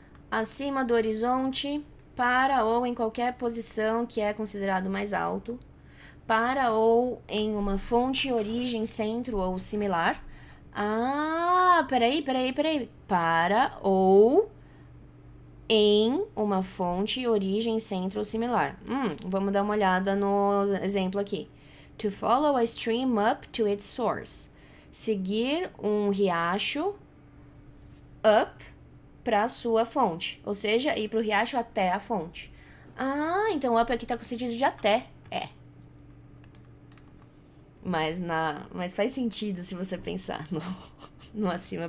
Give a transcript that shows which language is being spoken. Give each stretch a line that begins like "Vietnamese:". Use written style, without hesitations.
Portuguese: acima do horizonte, para ou em qualquer posição que é considerado mais alto, para ou em uma fonte, origem, centro ou similar. Ah, peraí. Para ou em uma fonte, origem, centro ou similar. Vamos dar uma olhada no exemplo aqui.
English: To follow a stream up to its source.
Portuguese: Seguir um riacho up para sua fonte. Ou seja, ir para o riacho até a fonte. Ah, então up aqui tá com sentido de até. É. Mas faz sentido se você pensar no acima.